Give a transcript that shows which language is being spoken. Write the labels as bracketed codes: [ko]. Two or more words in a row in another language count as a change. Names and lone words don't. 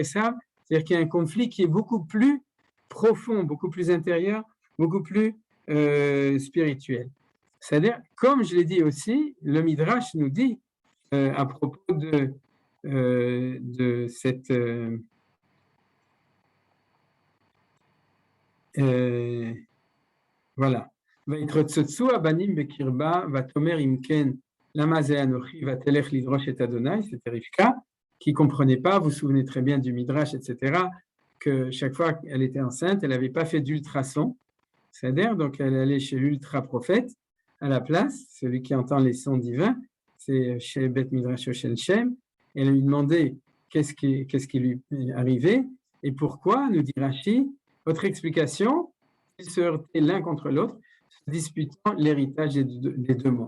[fr] Esav, c'est-à-dire qu'il y a un conflit qui est beaucoup plus profond, beaucoup plus intérieur, beaucoup plus spirituel. C'est-à-dire, comme je l'ai dit aussi, le Midrash nous dit à propos de cette voilà. [he] ויתרוצצו הבנים בקרבה ותאמר אם כן למה זה אנכי ותלך לדרוש את ה, [fr] c'était Rivka, qui ne comprenait pas, vous vous souvenez très bien du Midrash, etc., que chaque fois qu'elle était enceinte, elle n'avait pas fait d'ultrason, c'est-à-dire, donc elle allait chez l'ultra-prophète, à la place, celui qui entend les sons divins, c'est chez [he] בית מדרש של שם, [fr] elle lui demandait qu'est-ce qui lui arrivait, et pourquoi, nous dit Rashi, votre explication, ils se heurtaient l'un contre l'autre, se disputant l'héritage des deux mondes.